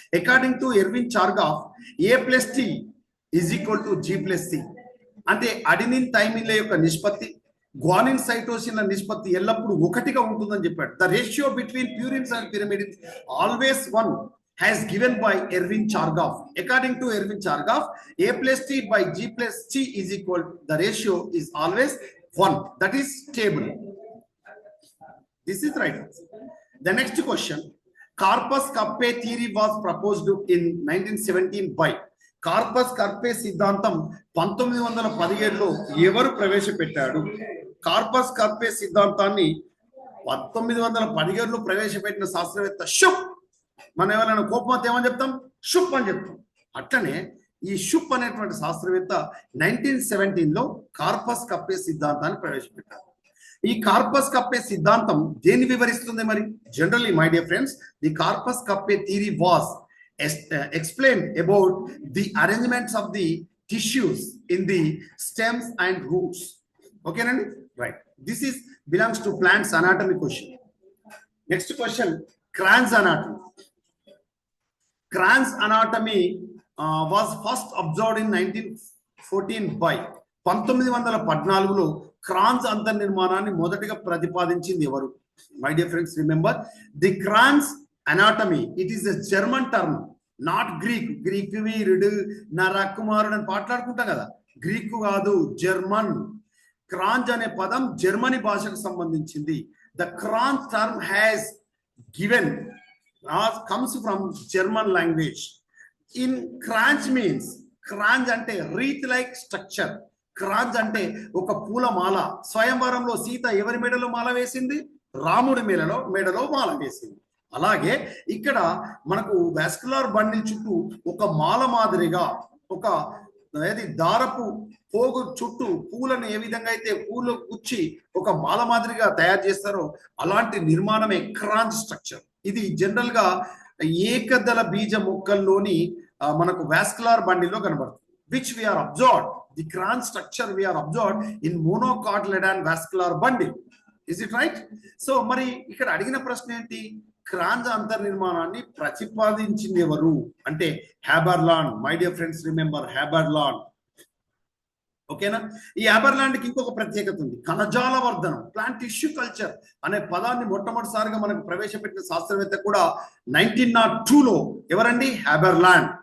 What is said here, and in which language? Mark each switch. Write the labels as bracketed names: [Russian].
[English] According to Erwin Chargaff, A+T is equal to G+C. [Telugu] అంటే adenine థైమిన్ల యొక్క నిష్పత్తి, గ్వానిన్ సైటోసిన్ల నిష్పత్తి ఎల్లప్పుడూ 1గా ఉంటుందని చెప్పాడు. [English] The ratio between purines and pyrimidines always 1 has given by Erwin Chargaff. According to Erwin Chargaff, A+T by G+C is equal, the ratio is always 1. That is stable. This is right. The next question. Corpus Carpe theory was proposed in 1917 by. [Telugu] Corpus కర్పే సిద్ధాంతం 1917లో ఎవరు ప్రవేశపెట్టాడు? Corpus కర్పే సిద్ధాంతాన్ని 1917లో ప్రవేశపెట్టిన శాస్త్రవేత్త షుప్. మనం ఎవరైనా కోపం ఏమని చెప్తాం? షుప్ అని చెప్తాం. అట్లనే ఈ షుప్ అనేటువంటి శాస్త్రవేత్త 1917లో కార్పస్ కప్పే సిద్ధాంతాన్ని ప్రవేశపెట్టారు. ఈ కార్పస్ కప్పే సిద్ధాంతం దేన్ని వివరిస్తుంది మరి? [English] Generally my dear friends, the corpus kappe theory was explained about the arrangements of the tissues in the stems and roots. Okay, Nandi? Right. This is belongs to plants anatomy question. Next question, Cran's anatomy. Cran's anatomy was first observed in 1914 by [Telugu] 1914లో Crohn's అంతర్నిర్మాణాన్ని మొదటిగా ప్రతిపాదించింది ఎవరు? [English] My dear friends, remember the Kranz anatomy, it is a German term, not Greek. [Telugu] Greek వీరుడు నా రాకుమారుడు అని పాటలాడుకుంటాం కదా, Greek కాదు, German. క్రాంజ్ అనే పదం Germany భాషకు సంబంధించింది. [English] The Kranz term has given comes from German language. In Kranz means, Kranz [Telugu] అంటే [English] Wreath like structure. [Telugu] క్రాంజ్ అంటే ఒక పూల మాల. స్వయంవరంలో సీత ఎవరి మెడలో మాల వేసింది? రాముడి మెడలో మాల వేసింది. అలాగే ఇక్కడ మనకు వాస్కులర్ బండిల్ చుట్టూ ఒక మాల మాదిరిగా, ఒక దారపు పోగు చుట్టూ పూలను ఏ విధంగా అయితే పూలు గుచ్చి ఒక మాల మాదిరిగా తయారు చేస్తారో అలాంటి నిర్మాణమే క్రాంజ్ స్ట్రక్చర్. ఇది జనరల్ గా ఏకదళ బీజ మొక్కల్లోని మనకు వాస్కులర్ బండిల్లో కనబడుతుంది. [English] Which we are observed, the cranch structure we are observed in monocotyledon vascular bundle. Is it right? [Telugu] So మరి ఇక్కడ అడిగిన ప్రశ్న ఏంటి? క్రాంజ్ అంతర్నిర్మాణాన్ని ప్రతిపాదించింది ఎవరు అంటే హ్యాబర్లాండ్. [English] My dear friends, remember Haberlandt. ఓకేనా? [Telugu] ఈ హ్యాబర్లాండ్కి ఇంకొక ప్రత్యేకత ఉంది, కణజాల వర్ధనం, ప్లాంట్ టిష్యూ కల్చర్ అనే పదాన్ని మొట్టమొదటిసారిగా మనకు ప్రవేశపెట్టిన శాస్త్రవేత్త కూడా 1902లో ఎవరండి? హ్యాబర్లాండ్.